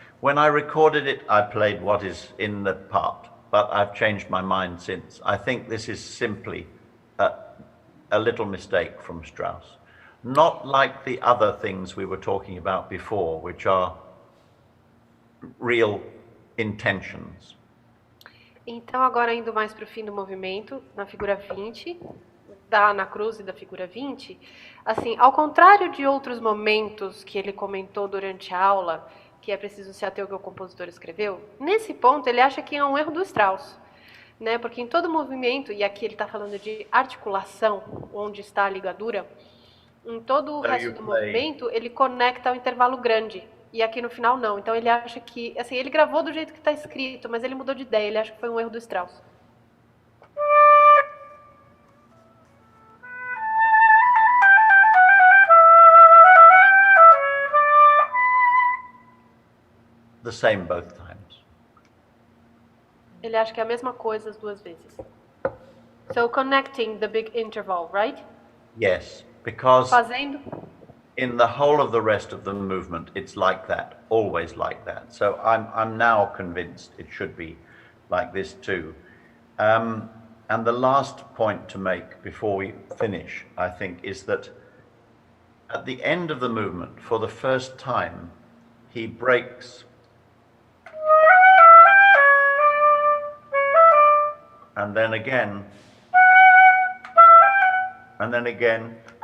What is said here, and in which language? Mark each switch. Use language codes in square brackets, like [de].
[en] When I recorded it, I played what is in the part, but I've changed my mind since. I think this is simply a little mistake from Strauss. Not like the other things we were talking about before, which are real intentions. [pt] Então, agora indo mais para o fim do movimento, na figura 20, da Ana Cruz e da figura 20, assim, ao contrário de outros momentos que ele comentou durante a aula, que é preciso se ater ao que o compositor escreveu, nesse ponto ele acha que é um erro do Strauss, né? Porque em todo movimento, e aqui ele está falando de articulação, onde está a ligadura, em todo o resto do movimento ele conecta ao intervalo grande. E aqui no final não. Então ele acha que, assim, ele gravou do jeito que está escrito, mas ele mudou de ideia. Ele acha que foi um erro do Strauss. [en] The same both times. [pt] Ele acha que é a mesma coisa as duas vezes. [en] So connecting the big interval, right? Yes, because [pt] Fazendo. [en] in the whole of the rest of the movement, it's like that, always like that. So I'm now convinced it should be like this too. And the last point to make before we finish, I think, is that at the end of the movement, for the first time, he breaks and then again, and then again.